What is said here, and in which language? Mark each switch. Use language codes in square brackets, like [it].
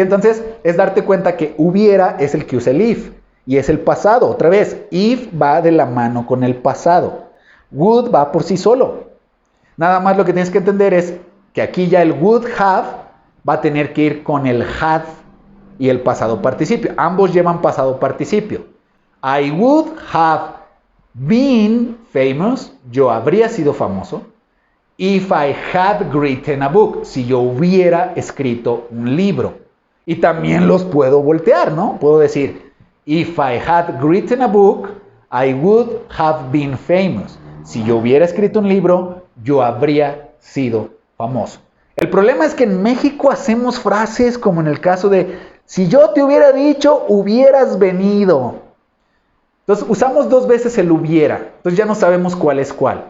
[es] Entonces, es darte cuenta que hubiera es el que usa el if y es el pasado. Otra vez, if va de la mano con el pasado. Would va por sí solo. Nada más lo que tienes que entender es que aquí ya el would have va a tener que ir con el had y el pasado participio. Ambos llevan pasado participio. [en] I would have been famous. [es] Yo habría sido famoso. [en] If I had written a book. [es] Si yo hubiera escrito un libro. Y también los puedo voltear, ¿no? Puedo decir, [en] if I had written a book, I would have been famous. [es] Si yo hubiera escrito un libro, yo habría sido famoso. El problema es que en México hacemos frases como en el caso de, si yo te hubiera dicho, hubieras venido. Entonces usamos dos veces el hubiera. Entonces ya no sabemos cuál es cuál.